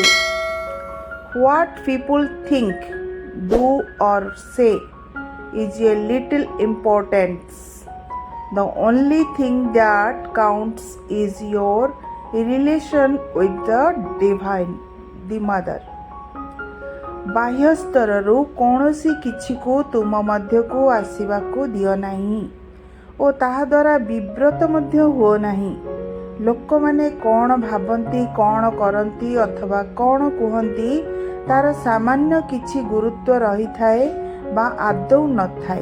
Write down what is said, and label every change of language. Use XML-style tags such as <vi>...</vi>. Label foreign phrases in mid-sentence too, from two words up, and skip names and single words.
<en>What people think, do, or say is a little importance. The only thing that counts is your relation with the divine, the mother.</en> <or>ବାହ୍ୟ ସ୍ତରରୁ କୌଣସି କିଛିକୁ ତୁମ ମଧ୍ୟକୁ ଆସିବାକୁ ଦିଅ ନାହିଁ ଓ ତାହା ଦ୍ୱାରା ବିବ୍ରତ ମଧ୍ୟ ହୁଅ ନାହିଁ। ଲୋକମାନେ କ'ଣ ଭାବନ୍ତି, କ'ଣ କରନ୍ତି ଅଥବା କ'ଣ କୁହନ୍ତି ତାର ସାମାନ୍ୟ କିଛି ଗୁରୁତ୍ୱ ରହିଥାଏ ବା ଆଦୌ ନଥାଏ।</or>